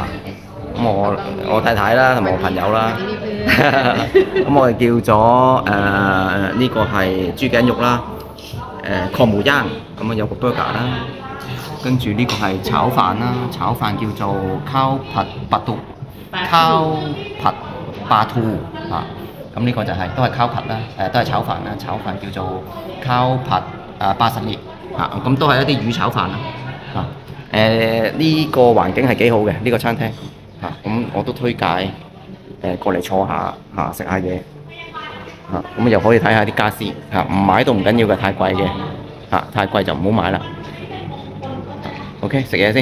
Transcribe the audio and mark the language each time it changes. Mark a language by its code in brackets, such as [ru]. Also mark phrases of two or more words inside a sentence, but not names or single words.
[yue] 咁我太太啦，同埋我朋友啦。咁我哋叫咗呢個係豬頸肉啦，抗母秧，咁啊有個 burger 啦，跟住呢個係炒飯啦，炒飯叫做烤 [th] ผัดปลาทู。 [yue] 烤 [th] ผัดปลาทู [yue] 啊，咁呢個就係都係烤ผั啦，都係炒飯啦，炒飯叫做烤 [th] ผัปลาสลิด [yue] 啊，咁都係一啲魚炒飯啦。呢個環境係幾好嘅，呢個餐廳嚇，咁我都推介過嚟坐下嚇，食下嘢嚇，咁又可以睇下啲家私嚇，唔買都唔緊要嘅，太貴嘅嚇，太貴就唔好買啦。OK， 食嘢先。